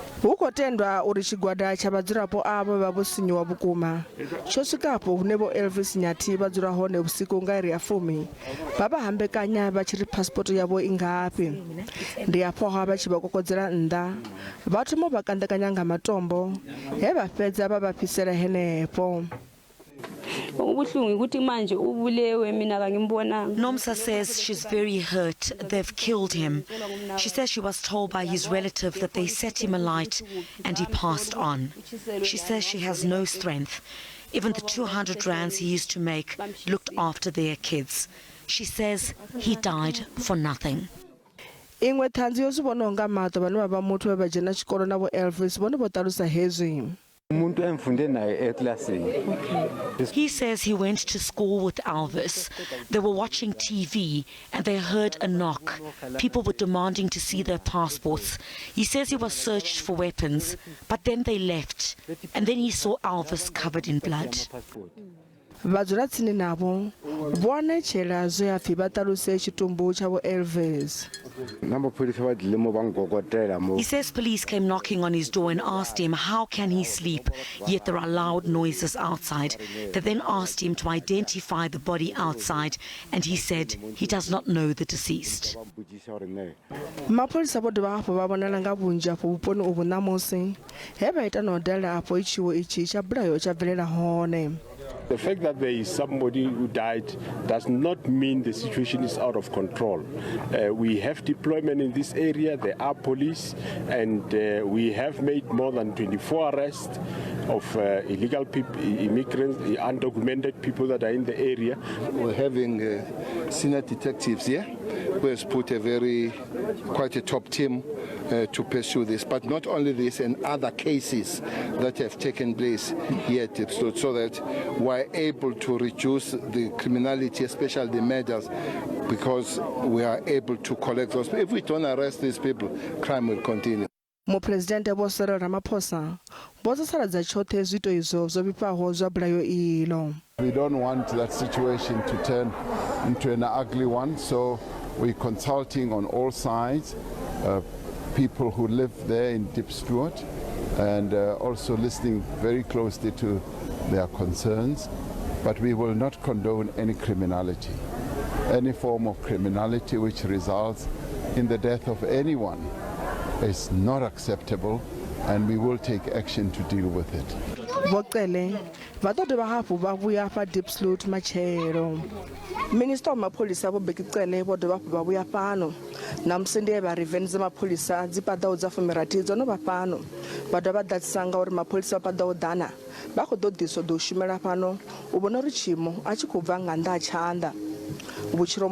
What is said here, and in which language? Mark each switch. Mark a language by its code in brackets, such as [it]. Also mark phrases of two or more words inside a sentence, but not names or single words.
[ve] hu khou tendwa uri tshigwada tsha vhadzulapo avho vha vho sinyiwa vhukuma tsho swikapo hune Vho-Elvis Nyathi vha dzula hone vhusiku nga iri ya 10 vha vha hambekanya vha tshi ri passport yavho i ngafhi. Ndi afho vha tshi vha kokodzela nnḓa vha thoma vha kandekanya nga matombo he vha fhedza vha vha fhisela henefho. [en] Nomsa says she's very hurt. They've killed him. She says she was told by his relative that they set him alight and he passed on. She says she has no strength. Even the 200 rands he used to make looked after their kids. She says he died for nothing. [ve] Ingwe thanzi yo sivona nga mato vhane vha vha muthu we vha dzhena tshikolo na Vho-Elvis vhone vho talusa hezwi. [en] He says he went to school with Elvis. They were watching TV and they heard a knock. People were demanding to see their passports. He says he was searched for weapons, but then they left. And then he saw Elvis covered in blood. [ve] Vhadzulatsini navho vhona tshela zwe a pfi vha taluse tshitumbu tsha Vho-Elvis. [en] He says police came knocking on his door and asked him how can he sleep, yet there are loud noises outside. They then asked him to identify the body outside and he said he does not know the deceased. [ve] Mapholisa vho dovha hafhu vha vhonala nga vhunzhi afho vhuponi uvhu ṋamusi he vha ita na u dalela afho itshiwo itshi tsha bulayo tsha bvelela hone. [en] The fact that there is somebody who died does not mean the situation is out of control. We have deployment in this area, there are police, and we have made more than 24 arrests of illegal people, immigrants, undocumented people that are in the area. We're having senior detectives here who has put quite a top team to pursue this, but not only this and other cases that have taken place here at Diepsloot, so that we're able to reduce the criminality, especially the murders, because we are able to collect those. If we don't arrest these people, crime will continue. [ve] Presidende Vho-Cyril Ramaphosa bosasaladza tshoṱhe Zwiito izwo zwo vhifhaho zwa bulayo ilo. [en] We don't want that situation to turn into an ugly one, so we're consulting on all sides, people who live there in Diepsloot, and also listening very closely to their concerns. But we will not condone any criminality, any form of criminality which results in the death of anyone is not acceptable, and we will take action to deal with it. [ve] Vho-Cele vha ḓo dovha hafhu vha vhuya fha Diepsloot matshelo. Minister wa mapholisa Vho-Bheki Cele vho dovha hafhu vha vhuya fhano na musi ndi vha revenge dza mapholisa dzi paḓaho dza 30 dzo no vha fhano vha dovha vha ḓadzisa nga uri mapholisa vha paḓaho ḓana vha khou ḓo ḓiswa ḓo shumela fhano u vhona uri tshiimo a tshi khou bva nga nnḓa ha tshanḓa.